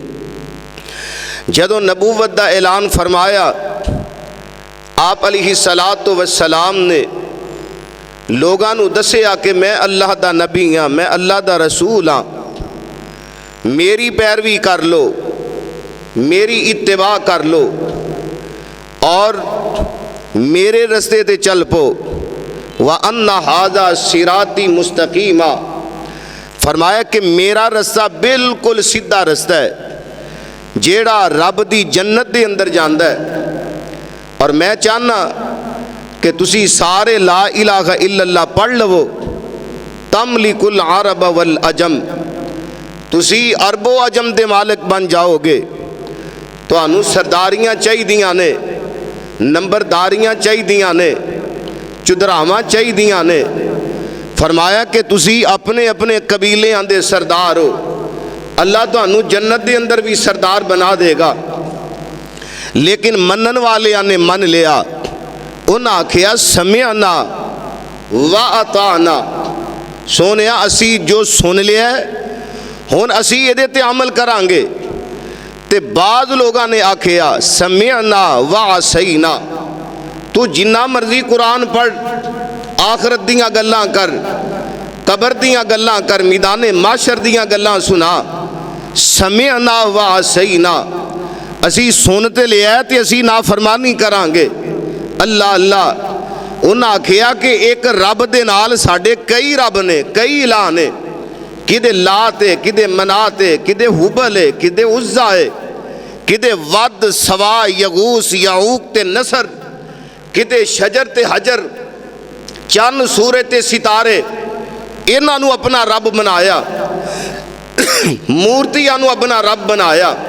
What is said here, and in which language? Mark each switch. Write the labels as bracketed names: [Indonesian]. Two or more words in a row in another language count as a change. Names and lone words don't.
[Punjabi] جدوں نبوت دا اعلان فرمایا آپ [Arabic] عليه الصلاة والسلام [Punjabi] نے لوگاں نوں دسیا کہ میں اللہ دا نبی ہاں، میں اللہ دا رسول ہاں، میری پیروی کر لو، میری اتباع کر لو اور میرے رستے تے چل پو. [Arabic] وأن هذا صراطي مستقيما, [Punjabi] فرمایا کہ میرا رستہ بالکل سیدھا رستہ ہے جیہڑا رب دی جنت دے اندر جاندا ہے. اور میں چاہنا کہ تسی سارے [Arabic] لا إله إلا الله [Punjabi] پڑھ لوو, [Arabic] تملكوا العرب والعجم, [Punjabi] تسی عرب و عجم دے مالک بن جاؤگے. تہانوں سرداریاں چاہیدیاں نے، نمبرداریاں چاہیدیاں نے، چودھراواں چاہیدیاں نے. فرمایا کہ تسی اپنے اپنے قبیلیاں دے سردار ہو، اللہ تہانوں جنت دے اندر وی سردار بنا دیگا. لیکن منن والیاں نے من لیا، اونہاں آکھیا [Arabic] سمعنا وأطعنا, [Punjabi] سنیا اسی جو سن لیا ہن اسی ایہدے تے عمل کراں گے. تے بعد لوکاں نے آکھیا [Arabic] سمعنا وعصينا, [Punjabi] توں جنا مرضی قرآن پڑھ، آخرت دیاں گلاں کر، قبر دیاں گلاں کر، میدان محشر دیاں گلاں سنا, [Arabic] سمعنا وعصينا, [Punjabi] اسی سن تے لیا تے اسی نافرمانی کراں گے. اللہ اللہ. اونہاں آکھیا کہ اک رب دے نال ساڈے کئی رب نے، کئی الٰہ نے، کتے لات ہے، کتے منات ہے، کتے ہبل ہے، کتے عزیٰ ہے، کتے ود سواع یغوث یعوق تے نسر، کتے شجر تے حجر، چن سورج تے ستارے، ایہناں نوں اپنا رب بنایا، مورتیاں نوں اپنا رب بنایا.